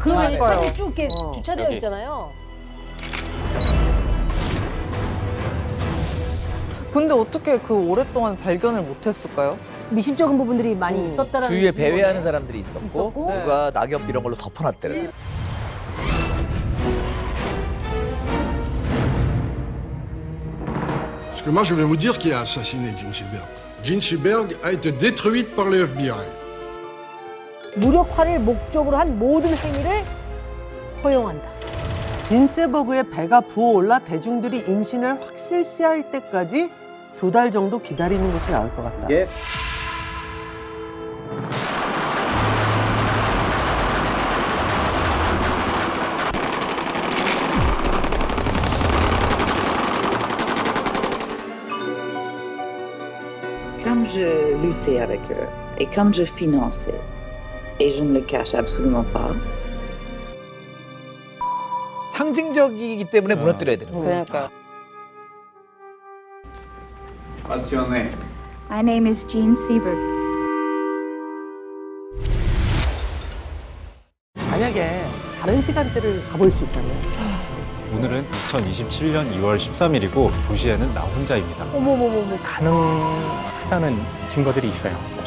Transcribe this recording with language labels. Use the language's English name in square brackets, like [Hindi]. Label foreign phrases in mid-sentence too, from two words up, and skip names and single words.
[Korean] 그러면 그러니까요. 차들이 쭉 이렇게 주차되어 여기. 있잖아요. 근데 어떻게 그 오랫동안 발견을 못했을까요? 미심쩍은 부분들이 많이 있었다라는 주위에 거네. 배회하는 사람들이 있었고, 있었고. 누가 낙엽 이런 걸로 덮어놨대요. [French] Parce que moi, je vais vous dire qui a assassiné Jean Seberg. Jean Seberg a été détruite par le FBI. [Korean] 무력화를 목적으로 한 모든 행위를 허용한다. 진세버그의 배가 부어올라 대중들이 임신을 확실시할 때까지 2달 정도 기다리는 것이 나을 것 같다. 예. [French] Comme je luttais avec eux et comme je finançais, et je ne le cache absolument pas, [Korean] 상징적이기 때문에 무너뜨려야 되는 거예요. 그러니까. [English] What's your name? My name is Jean Seberg. [Korean] 만약에 다른 시간대를 가볼 수 있다면 오늘은 2027년 2월 13일이고 도시에는 나 혼자입니다. 어머머머머. 가능하다는 증거들이 있어요.